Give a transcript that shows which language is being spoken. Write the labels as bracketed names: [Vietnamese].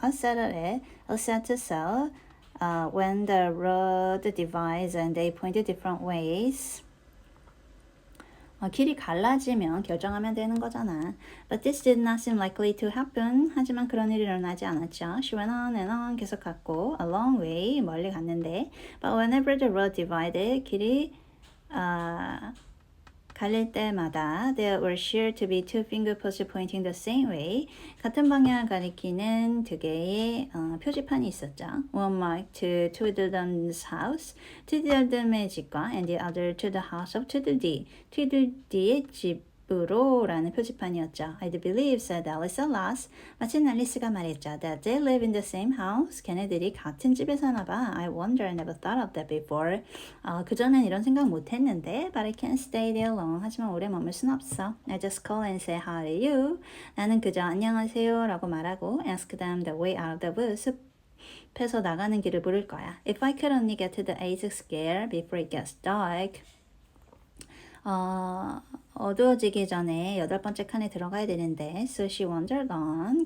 [English] A set at it, a set to sell. When the road divides and they pointed different ways. [Korean] 길이 갈라지면 결정하면 되는 거잖아. [English] But this did not seem likely to happen. [Korean] 하지만 그런 일이 일어나지 않았죠. [English] She went on and on [Korean] 계속 갔고 [English] a long way [Korean] 멀리 갔는데 [English] but whenever the road divided [Korean] 길이 갈릴 때마다 [English] there were sure to be two finger posts pointing the same way. [Korean] 같은 방향을 가리키는 두 개의 표지판이 있었죠. [English] One marked to Tweedledum's house, [Korean] 트위들듬의 집과 [English] and the other to the house of Tweedledee, [Korean] 트위들디의 집으로 라는 표지판이었죠. [English] I do believe, said Alice at last. [Korean] 마침 앨리스가 말했죠. [English] That they live in the same house. [Korean] 걔네들이 같은 집에 사나 봐. [English] I wonder, I never thought of that before. [Korean] 그전엔 이런 생각 못 했는데 [English] but I can't stay there long. [Korean] 하지만 오래 머물 순 없어. [English] I just call and say how are you? [Korean] 나는 그저 안녕하세요 라고 말하고 [English] ask them the way out of the woods. [Korean] 숲에서 나가는 길을 물을 거야. [English] If I could only get to the eighth scare before it gets dark. [Korean] 어두워지기 전에 8번째 칸에 들어가야 되는데 [English] so she wandered on.